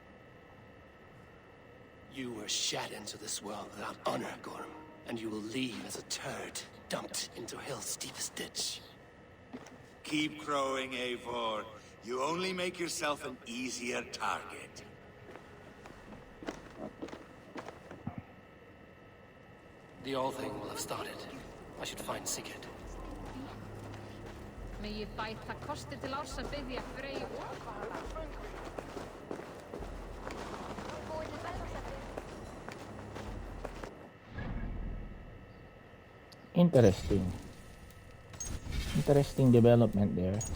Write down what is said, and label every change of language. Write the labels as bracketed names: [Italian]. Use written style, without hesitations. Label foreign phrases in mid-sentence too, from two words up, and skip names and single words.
[English] You were shat into this world without honor, Gorm, and you will leave as a turd dumped into hell's deepest ditch. Keep crowing, Eivor. You only make yourself an easier target. The All Thing will have started. I should find Sigurd. [Icelandic] Megi bæta kosti til árs að biðja Frey [English] Interesting. Interesting development there.